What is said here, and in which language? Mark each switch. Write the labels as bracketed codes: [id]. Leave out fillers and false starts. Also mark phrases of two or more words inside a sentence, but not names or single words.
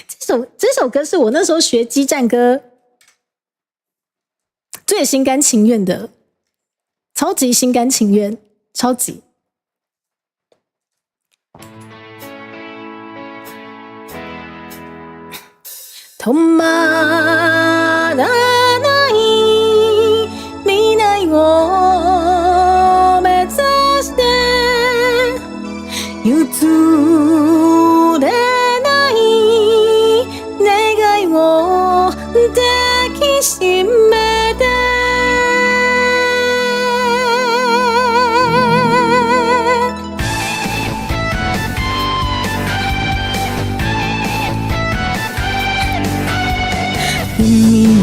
[zh] 首歌是我那时候学激战歌最心甘情愿的，超级心甘情愿，超级。 [ja] 止まらない未来を目指して譲れない願いを抱きしめて海